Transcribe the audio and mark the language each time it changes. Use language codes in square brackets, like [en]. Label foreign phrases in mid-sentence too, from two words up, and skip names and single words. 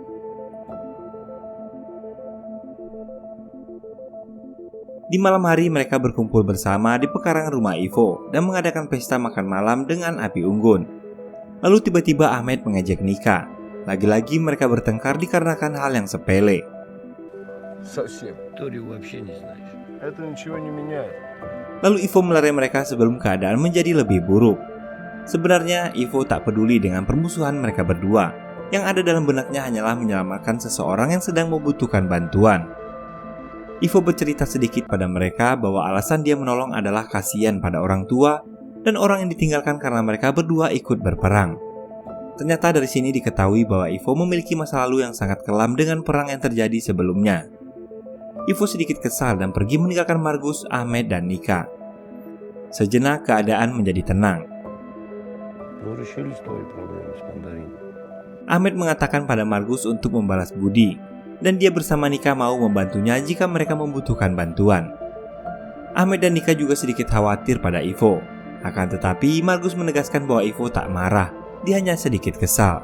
[id] Di malam hari mereka berkumpul bersama di pekarangan rumah Ivo dan mengadakan pesta makan malam dengan api unggun. Lalu tiba-tiba Ahmed mengejek Nika. Lagi-lagi mereka bertengkar dikarenakan hal yang sepele. [ru] Совсем. Торию вообще не знаешь. Это ничего не меняет. [id] Lalu Ivo melerai mereka sebelum keadaan menjadi lebih buruk. Sebenarnya Ivo tak peduli dengan permusuhan mereka berdua. Yang ada dalam benaknya hanyalah menyelamatkan seseorang yang sedang membutuhkan bantuan. Ivo bercerita sedikit pada mereka bahwa alasan dia menolong adalah kasihan pada orang tua dan orang yang ditinggalkan karena mereka berdua ikut berperang. Ternyata dari sini diketahui bahwa Ivo memiliki masa lalu yang sangat kelam dengan perang yang terjadi sebelumnya. Ivo sedikit kesal dan pergi meninggalkan Margus, Ahmed, dan Nika. Sejenak keadaan menjadi tenang. [ru] Ну, решились твои проблемы с мандарином. [id] Ahmed mengatakan pada Margus untuk membalas budi, dan dia bersama Nika mau membantunya jika mereka membutuhkan bantuan. Ahmed dan Nika juga sedikit khawatir pada Ivo. Akan tetapi Margus menegaskan bahwa Ivo tak marah, dia hanya sedikit kesal.